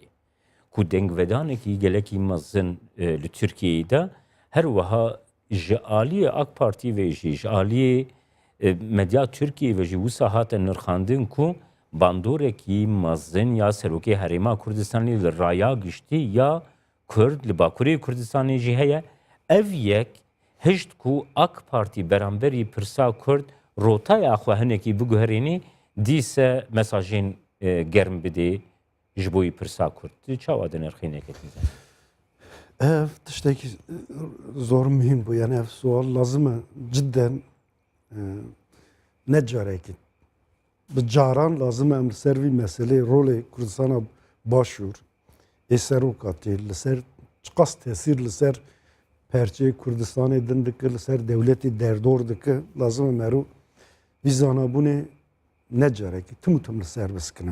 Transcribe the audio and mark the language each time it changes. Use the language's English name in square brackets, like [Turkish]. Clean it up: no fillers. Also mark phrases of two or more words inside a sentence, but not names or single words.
[Kurdish] Ku dengvedanekî gelekî mezin li Tirkiyeyê de her wiha ji aliyê AK Partî ve ji aliyê medya Tirkiye ve ji wisa hate nirxandin ku bandorekî mezin ya Serokê Herêma Kurdistanê li raya giştî ya Kurd li Bakurê Kurdistanê jî heye. Ev yek hişt ku AK Partî beramberî pirsa Kurd rotaya xwe hinekî biguherînî dîse mesajên germ bidê ji bo pirsa Kurd. Çawa di nirxînekê Ev tiştekî [Turkish] zor mühim bu. [Kurdish] Yani ev sual lazım e cidden ne carekî. Bi caran lazım em li ser vî meselê rolê Kurdistana başûr ê serokatê li ser çiqas tesîr li ser perçeyê Kurdistanê din dike li ser devletê derdor dike lazım e merû vî zanabûnê ne carekî tim li ser biskinin.